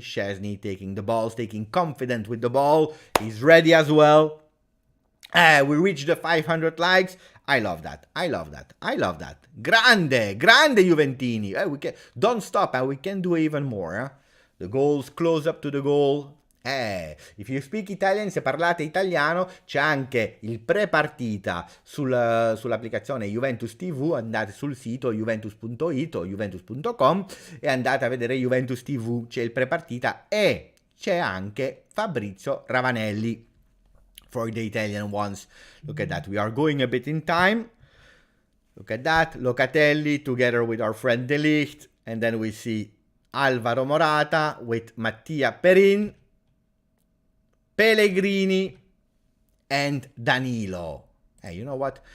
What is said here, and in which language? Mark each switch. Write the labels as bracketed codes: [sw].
[en] Szczesny taking the balls, taking confident with the ball. He's ready as well. We reached the 500 likes. I love that. [it] Grande Juventini. [en] Don't stop, and we can do even more. The goals, close up to the goal. If you speak Italian, [it] se parlate italiano, c'è anche il pre-partita sull'applicazione Juventus TV. Andate sul sito juventus.it o juventus.com e andate a vedere Juventus TV. C'è il pre-partita e c'è anche Fabrizio Ravanelli [en] for the Italian ones. Look at that. We are going a bit in time. Look at that. Locatelli together with our friend De Ligt. And then we see Alvaro Morata with Mattia Perin, Pellegrini, and Danilo. Hey, you know what?